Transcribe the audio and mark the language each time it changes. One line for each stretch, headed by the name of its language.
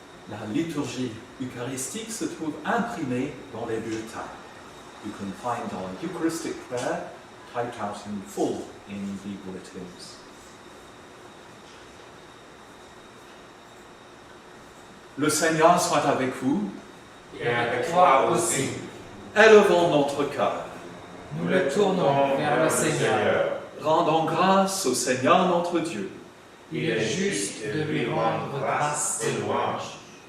French: La liturgie eucharistique se trouve imprimée dans les bulletins.
English: You can find our Eucharistic prayer typed out in full in the bulletins.
French: Le Seigneur soit avec vous. Et avec toi aussi. Élevons notre cœur. Nous le tournons vers le Seigneur. Rendons grâce au Seigneur notre Dieu. Il est juste de lui rendre grâce et louange.